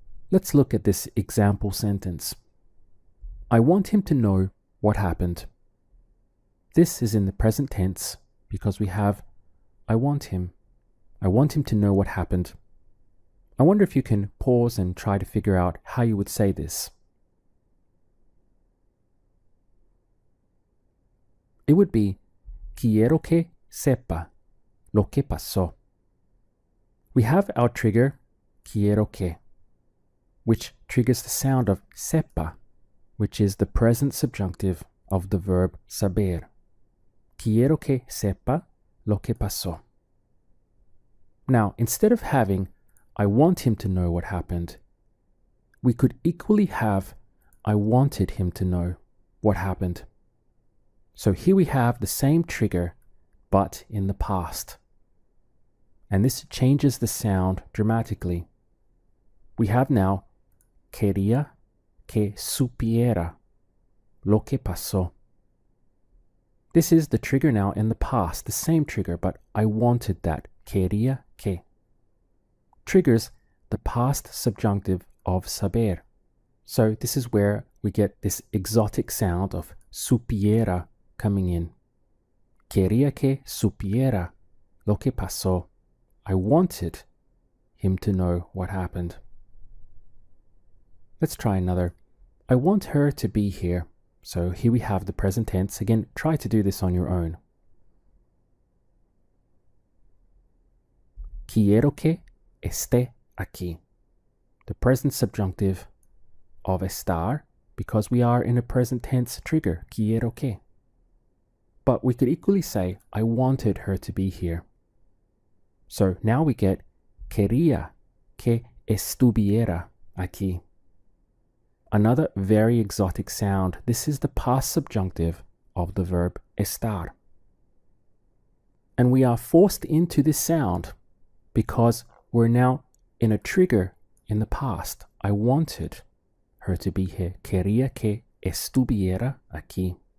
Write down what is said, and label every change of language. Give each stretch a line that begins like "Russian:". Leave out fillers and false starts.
English: Let's look at this example sentence. I want him to know what happened. This is in the present tense because we have I want him. I want him to know what happened. I wonder if you can pause and try to figure out how you would say this. It would be
Spanish: quiero que sepa lo que pasó.
English: We have our trigger
Spanish: quiero que,
English: which triggers the sound of sepa, which is the present subjunctive of the verb saber.
Spanish: Quiero que sepa lo que pasó.
English: Now, instead of having, I want him to know what happened, we could equally have, I wanted him to know what happened. So here we have the same trigger, but in the past. And this changes the sound dramatically. We have now,
Spanish: quería que supiera lo que pasó.
English: This is the trigger now in the past, the same trigger, but I wanted that.
Spanish: Quería que
English: triggers the past subjunctive of saber. So this is where we get this exotic sound of supiera coming in.
Spanish: Quería que supiera lo que pasó.
English: I wanted him to know what happened. Let's try another. I want her to be here. So here we have the present tense. Again, try to do this on your own.
Spanish: Quiero que esté aquí.
English: the present subjunctive of estar because we are in a present tense trigger,
Spanish: quiero que.
English: But we could equally say, I wanted her to be here. So now we get
Spanish: quería que estuviera aquí.
English: Another very exotic sound. This is the past subjunctive of the verb estar. And we are forced into this sound because we're now in a trigger in the past. I wanted her to be here.
Spanish: Quería que estuviera aquí.